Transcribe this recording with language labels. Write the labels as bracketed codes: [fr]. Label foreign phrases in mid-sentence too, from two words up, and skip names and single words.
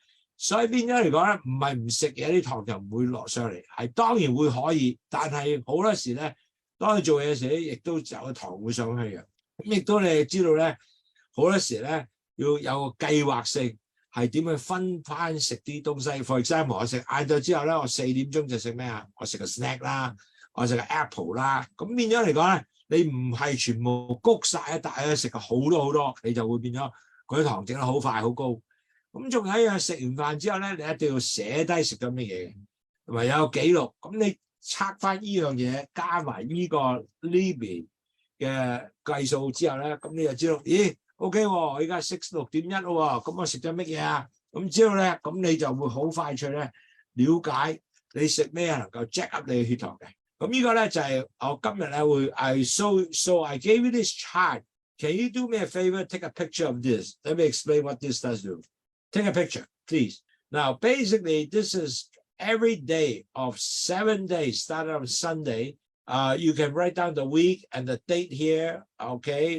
[yue] 所以變咗嚟講咧，唔係唔食嘢啲糖就唔會落上嚟，係當然會可以，但係好多時咧，當你做嘢嘅時候咧，亦都有個糖會上去嘅。咁亦都你知道咧，好多時咧要有個計劃性，係點去分翻食啲東西。 [en] For example， [yue] 我食晏晝之後咧，我4點鐘就食咩啊？我食個 snack 啦，我食個 apple 啦。咁變咗嚟講咧，你唔係全部谷晒一大咧，食好多，你就會變咗嗰啲糖整得好快好高。咁仲有一樣，食完飯之後咧，你一定要寫低食咗乜嘢，同埋有記錄。咁你測翻呢樣嘢，加埋呢個 Libby 嘅計數之後咧，咁你就知道，咦 ，OK 喎，我而家6點1咯喎，咁我食咗乜嘢啊？咁之後咧，咁你就會好快脆咧了解你食咩能夠 [en] jack up [yue] 你嘅血糖嘅。咁呢個咧就係我今日咧會 [en] so I gave you this chart. Can you do me a favor? Take a picture of this. Let me explain what this does do. Take a picture, please. Now, basically, this is every day of 7 days, starting on Sunday. You can write down the week and the date here, okay?